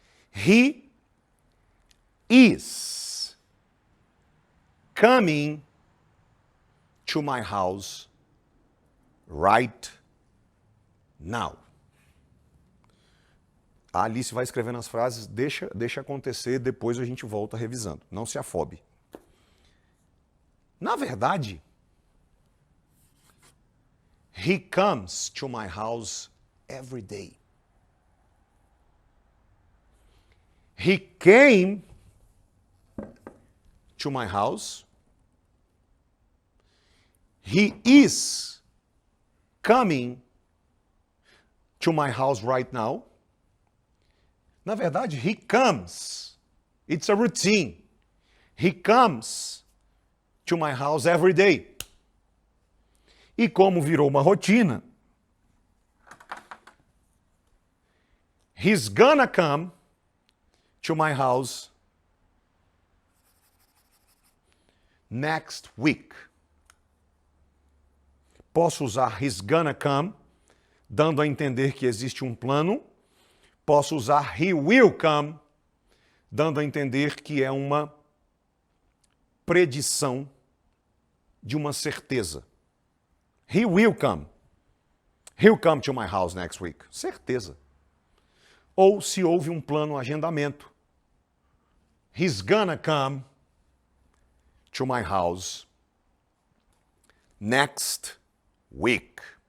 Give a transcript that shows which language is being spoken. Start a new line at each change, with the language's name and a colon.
English: He is coming to my house right now.
Portuguese: A Alice vai escrevendo as frases, deixa acontecer, depois a gente volta revisando. Não se afobe. Na verdade,
English: he comes to my house every day. He came to my house. He is coming to my house right now.
Portuguese: Na verdade,
English: he comes. It's a routine. He comes to my house every day.
Portuguese: E como virou uma rotina,
English: he's gonna come to my house next week.
Portuguese: Posso usar
English: he's gonna come,
Portuguese: dando a entender que existe um plano. Posso usar
English: he will come,
Portuguese: dando a entender que é uma predição de uma certeza.
English: He will come. He'll come to my house next week.
Portuguese: Certeza. Ou se houve um plano, agendamento.
English: He's gonna come to my house next week.